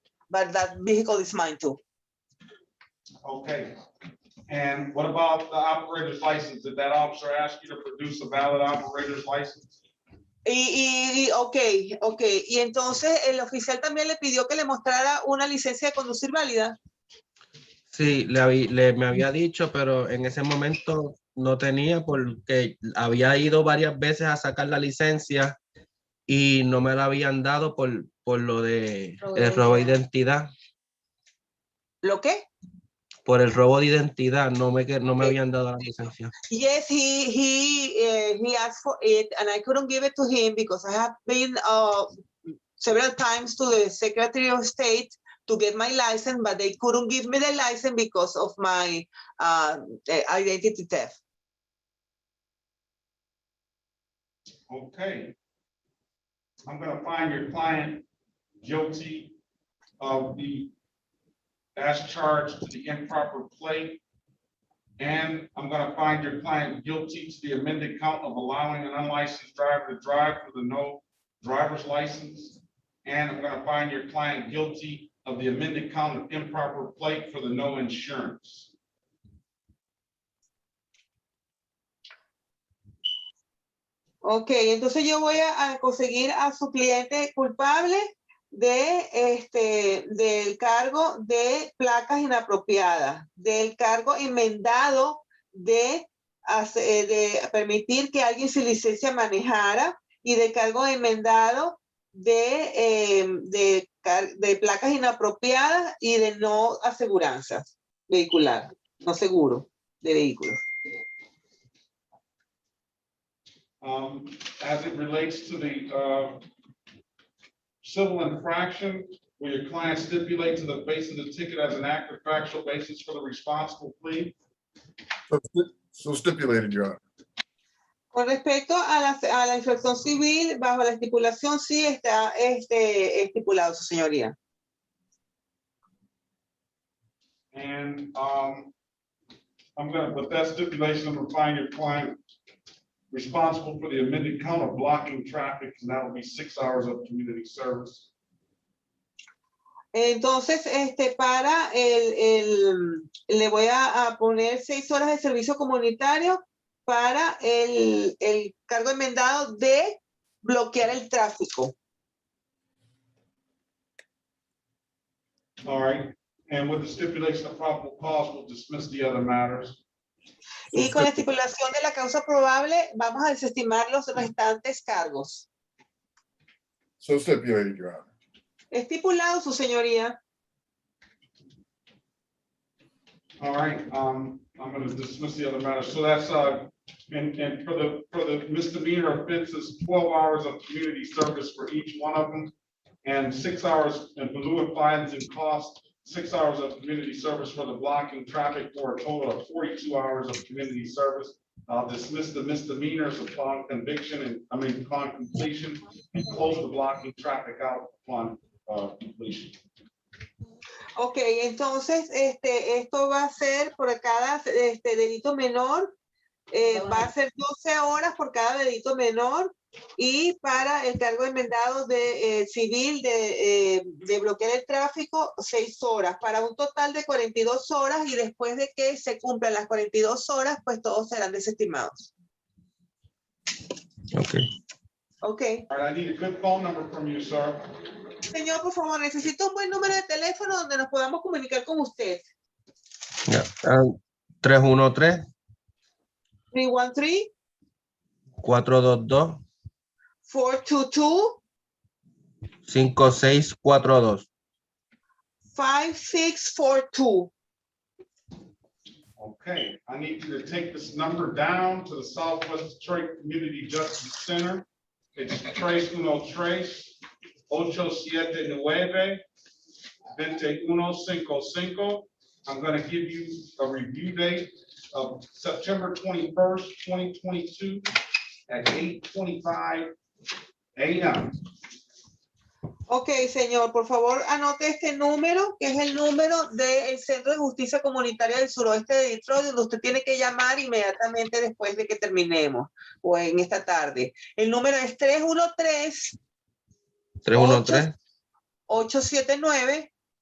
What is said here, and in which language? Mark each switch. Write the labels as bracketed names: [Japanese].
[English] But that vehicle is mine too. Okay. And what about the operator's license? Did that officer ask you to produce a valid operator's license? Okay. [Spanish] Y entonces el oficial también le pidió que le mostrara una licencia de conducir válida. Sí, me había dicho, pero en ese momento no tenía porque había ido varias veces a sacar la licencia y no me la habían dado por lo de el robo de identidad. ¿Lo qué? Por el robo de identidad, no me habían dado la licencia. [English] Yes, he asked for it, and I couldn't give it to him because I have been several times to the Secretary of State to get my license, but they couldn't give me the license because of my identity theft. Okay. I'm going to find your client guilty of the as charged to the improper plate. And I'm going to find your client guilty to the amended count of allowing an unlicensed driver to drive for the no driver's license. And I'm going to find your client guilty of the amended count of improper plate for the no insurance. [Spanish] Ok, entonces yo voy a conseguir a su cliente culpable del cargo de placas inapropiadas, del cargo enmendado de permitir que alguien sin licencia manejara y del cargo enmendado de placas inapropiadas y de no aseguranza vehicular, no seguro de vehículos. [English] As it relates to the civil infraction, will your client stipulate to the face of the ticket as an act of factual basis for the responsible plea? So stipulated, Your Honor. [Spanish] Con respecto a la infracción civil, bajo la estipulación, sí está estipulado, su señoría. [English] And I'm going to put that stipulation, I'm going to find your client responsible for the amended count of blocking traffic, and that will be 6 hours of community service. [Spanish] Entonces, para le voy a poner 6 horas de servicio comunitario para el cargo enmendado de bloquear el tráfico. [English] All right, and with the stipulation of probable cause, we'll dismiss the other matters. [Spanish] Y con la estipulación de la causa probable, vamos a desestimar los restantes cargos. [English] So stipulated, Your Honor. [Spanish] Estipulado, su señoría. [English] All right, I'm going to dismiss the other matters. So that's and for the misdemeanor offenses, 12 hours of community service for each one of them, and 6 hours in lieu of fines and costs. 6 hours of community service for the blocking traffic for a total of 42 hours of community service. I'll dismiss the misdemeanors upon conviction upon completion, and close the blocking traffic out upon completion. [Spanish] Ok, entonces esto va a ser por cada delito menor, va a ser 12 horas por cada delito menor, y para el cargo enmendado de civil de bloquear el tráfico, 6 horas, para un total de 42 horas, y después de que se cumplan las 42 horas, pues todos serán desestimados. Ok. Ok. [English] All right, I need a good phone number from you, sir. [Spanish] Señor, por favor, necesito un buen número de teléfono donde nos podamos comunicar con usted. Ya. 313 [English] 313 [Spanish] 422 [English] 422 [Spanish] 5642. [English] 5642. Okay, I need you to take this number down to the Southwest Detroit Community Justice Center. It's 313-879-2155. I'm going to give you a review date of September 21st, 2022 at 8:25 a.m. [Spanish] Ok, señor, por favor, anote este número, que es el número del Centro de Justicia Comunitaria del Suroeste de Detroit, donde usted tiene que llamar inmediatamente después de que terminemos, o en esta tarde. El número es 313 879